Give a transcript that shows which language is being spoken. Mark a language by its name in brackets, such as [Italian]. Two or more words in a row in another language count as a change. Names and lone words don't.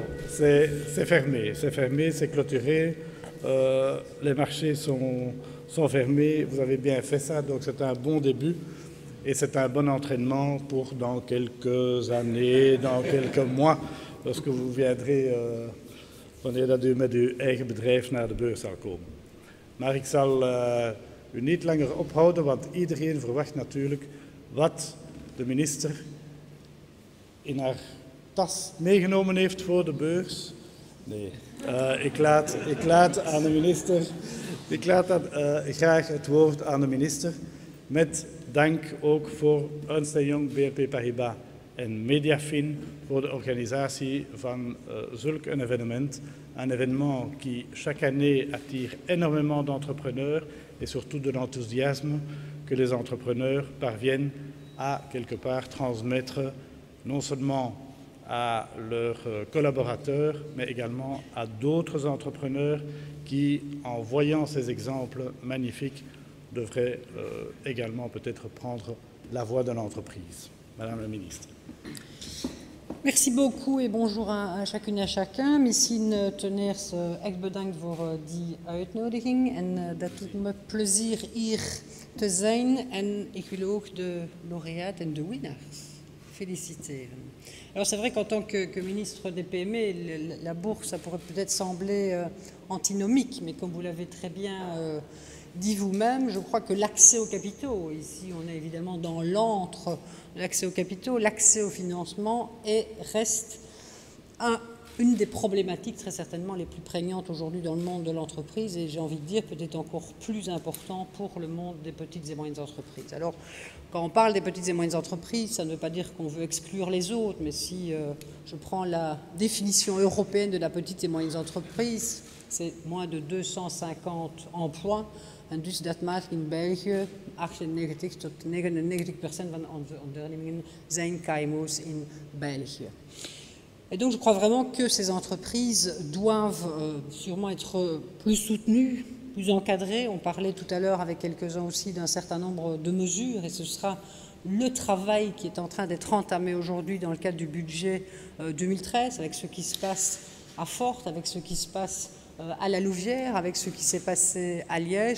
[French] C'est fermé, c'est clôturé. Les marchés sont fermés. Vous avez bien fait ça, donc c'est un bon début et c'est un bon entraînement pour dans quelques années, dans quelques mois, lorsque vous viendrez, [Dutch] wanneer dat u met uw eigen bedrijf naar de beurs zal komen. Maar ik zal u niet langer ophouden, want iedereen verwacht natuurlijk wat de minister in haar tas meegenomen heeft voor de beurs. Nee, ik laat aan de minister, graag het woord aan de minister, met dank ook voor Ernst & Young, BNP Paribas en Mediafin voor de organisatie van zulk een evenement. [French] Un événement qui, chaque année, attire énormément d'entrepreneurs et surtout de l'enthousiasme que les entrepreneurs parviennent à, quelque part, transmettre non seulement à leurs collaborateurs, mais également à d'autres entrepreneurs qui, en voyant ces exemples magnifiques, devraient également peut-être prendre la voie de l'entreprise. Madame la ministre. Merci beaucoup et bonjour à chacune et à chacun. [Dutch] Misschien ten eerste echt bedankt voor die uitnodiging en dat doet me plezier hier te zijn en ik wil ook de lauréates en de winnaars féliciteren. [French] Alors c'est vrai qu'en tant que ministre des PME, la bourse, ça pourrait peut-être sembler antinomique, mais comme vous l'avez très bien dit vous-même, je crois que l'accès aux capitaux, ici on est évidemment dans l'antre, l'accès aux capitaux, l'accès au financement reste une des problématiques très certainement les plus prégnantes aujourd'hui dans le monde de l'entreprise et j'ai envie de dire peut-être encore plus important pour le monde des petites et moyennes entreprises. Alors quand on parle des petites et moyennes entreprises, ça ne veut pas dire qu'on veut exclure les autres, mais si je prends la définition européenne de la petite et moyenne entreprise, c'est moins de 250 emplois. [Dutch] En dus dat maakt in België 98 tot 99% van onze ondernemingen zijn KMO's in België. [French] Et donc je crois vraiment que ces entreprises doivent sûrement être plus soutenues, plus encadrées. On parlait tout à l'heure avec quelques-uns aussi d'un certain nombre de mesures et ce sera le travail qui est en train d'être entamé aujourd'hui dans le cadre du budget 2013 avec ce qui se passe à Fort, avec ce qui se passe à la Louvière, avec ce qui s'est passé à Liège.